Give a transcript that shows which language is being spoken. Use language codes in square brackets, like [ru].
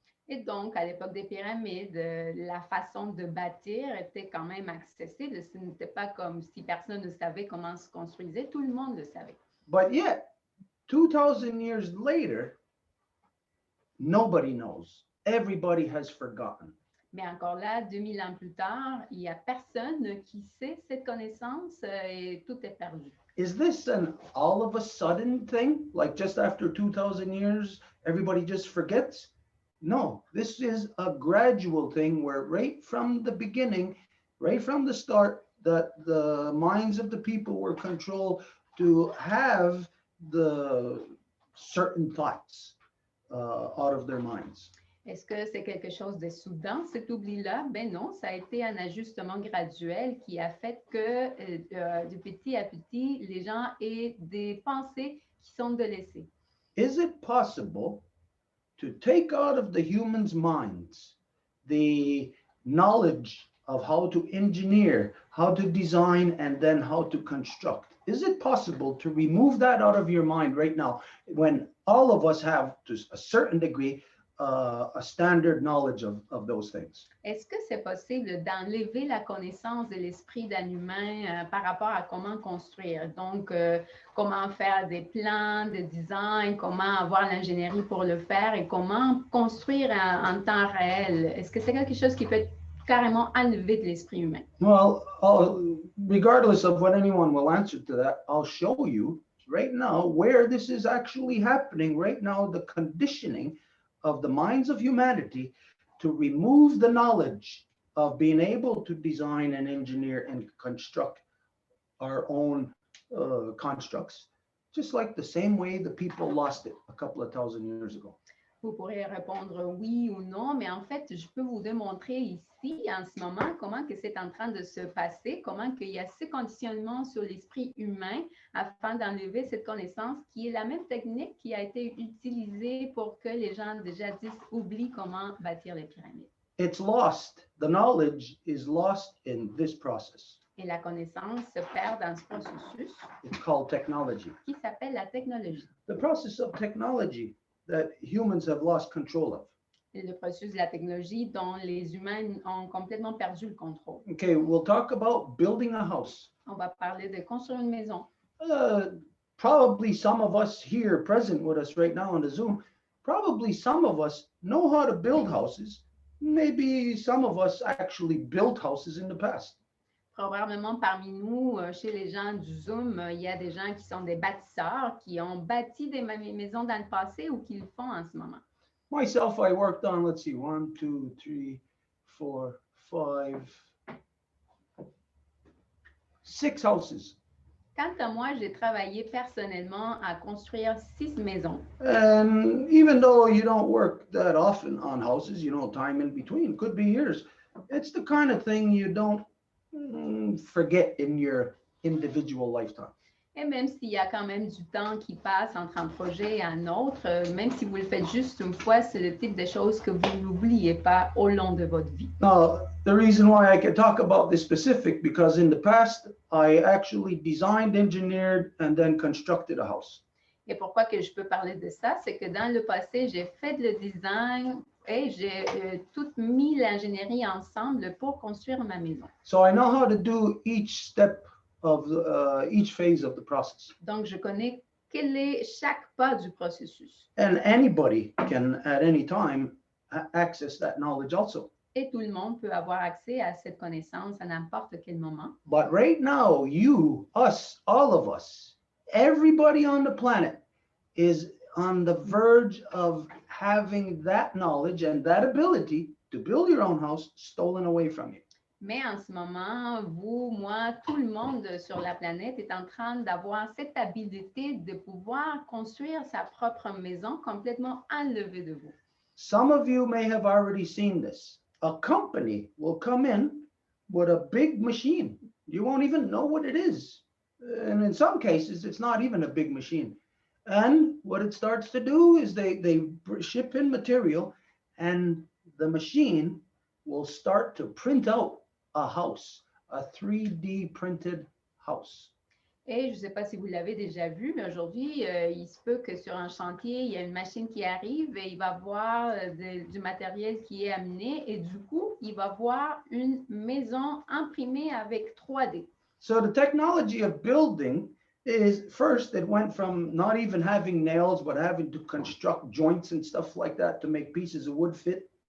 [fr] Et donc, à l'époque des pyramides, la façon de bâtir était quand même accessible. Ce n'était pas comme si personne ne savait comment se construisait. Tout le monde le savait. [en] But yet, 2,000 years later, nobody knows. Everybody has forgotten. [fr] Mais encore là, 2000 ans plus tard, il n'y a personne qui sait cette connaissance et tout est perdu. [en] Is this an all of a sudden thing? Like just after 2,000 years, everybody just forgets? No, this is a gradual thing where right from the beginning, right from the start, that the minds of the people were controlled to have the certain thoughts out of their minds. [fr] Est-ce que c'est quelque chose de soudain, cet oubli-là? Ben non, ça a été un ajustement graduel qui a fait que de petit à petit, les gens aient des pensées qui sont délaissées. [en] Is it possible to take out of the humans' minds the knowledge of how to engineer, how to design, and then how to construct? Is it possible to remove that out of your mind right now when all of us have, to a certain degree, a standard knowledge of those things? [fr] Est-ce que c'est possible d'enlever la connaissance de l'esprit d'un humain par rapport à comment construire? Donc, comment faire des plans de design, comment avoir l'ingénierie pour le faire et comment construire en temps réel? Est-ce que c'est quelque chose qui peut être carrément enlevé de l'esprit humain? [en] Well, regardless of what anyone will answer to that, I'll show you right now where this is actually happening right now, the conditioning of the minds of humanity to remove the knowledge of being able to design and engineer and construct our own constructs, just like the same way the people lost it a couple of thousand years ago. [fr] Vous pourrez répondre oui ou non, mais en fait, je peux vous démontrer ici, en ce moment, comment que c'est en train de se passer, comment qu'il y a ce conditionnement sur l'esprit humain afin d'enlever cette connaissance qui est la même technique qui a été utilisée pour que les gens déjà disent oublient comment bâtir les pyramides. [en] It's lost. The knowledge is lost in this process. [fr] Et la connaissance se perd dans ce processus [en] It's called technology. [fr] qui s'appelle la technologie. [en] The process of technology that humans have lost control of. [fr] Le processus de la technologie dont les humains ont complètement perdu le contrôle. [en] Okay, we'll talk about building a house. [fr] On va parler de construire une maison. [en] Probably some of us here present with us right now on the Zoom, probably some of us know how to build houses. Maybe some of us actually built houses in the past. [fr] Probablement parmi nous, chez les gens du Zoom, il y a des gens qui sont des bâtisseurs, qui ont bâti des maisons dans le passé ou qui le font en ce moment. [en] Myself, I worked on, let's see, 1, 2, 3, 4, 5, 6 houses. [fr] Quant à moi, j'ai travaillé personnellement à construire 6 maisons. [en] And even though you don't work that often on houses, you know, time in between, could be years, it's the kind of thing you don't forget in your individual lifetime. [fr] Et même s'il y a quand même du temps qui passe entre un projet et un autre, même si vous le faites juste une fois, c'est le type de choses que vous n'oubliez pas au long de votre vie. [en] Now, the reason why I can talk about this specific, because in the past, I actually designed, engineered, and then constructed a house. [fr] Et pourquoi que je peux parler de ça, c'est que dans le passé, j'ai fait le design et j'ai tout mis l'ingénierie ensemble pour construire ma maison. [en] So I know how to do each step of each phase of the process. [fr] Donc, je connais quel est chaque pas du processus. [en] And anybody can, at any time, access that knowledge also. [fr] Et tout le monde peut avoir accès à cette connaissance à n'importe quel moment. [en] But right now, you, us, all of us, everybody on the planet is on the verge of having that knowledge and that ability to build your own house stolen away from you. [fr] Mais en ce moment, vous, moi, tout le monde sur la planète est en train d'avoir cette habilité de pouvoir construire sa propre maison complètement enlevée de vous. [en] Some of you may have already seen this. A company will come in with a big machine. You won't even know what it is. And in some cases, it's not even a big machine. And what it starts to do is they ship in material, and the machine will start to print out a house, a 3D printed house. [fr] Et je ne sais pas si vous l'avez déjà vu, mais aujourd'hui, il se peut que sur un chantier, il y a une machine qui arrive et il va voir du matériel qui est amené et du coup, il va voir une maison imprimée avec 3D. [en] So the technology of building is first, it went from not even having nails, but having to construct joints and stuff like that to make pieces of wood fit.